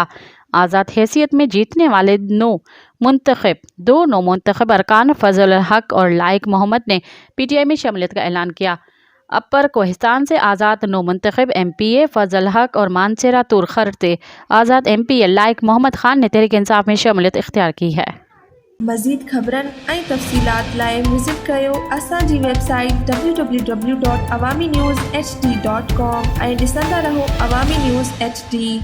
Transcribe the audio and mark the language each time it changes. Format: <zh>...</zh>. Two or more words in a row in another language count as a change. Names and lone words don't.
<ur>آزاد حیثیت میں جیتنے والے دو نو منتخب ارکان فضل الحق اور لائق محمد نے پی ٹی آئی میں شمولیت کا اعلان کیا۔ اپر کوہستان سے آزاد نو منتخب ایم پی اے فضل الحق اور مانسہرہ تورخر سے آزاد ایم پی اے لائق محمد خان نے تحریک انصاف میں شمولیت اختیار کی ہے۔</ur> <sd>مزید خبرن ऐं तफ़सीलात लाइ विज़िट कयो असांजी वेबसाइट www.awamiNewsHD.com ऐं ॾिसंदा रहो अवामी न्यूज़ HD।</sd>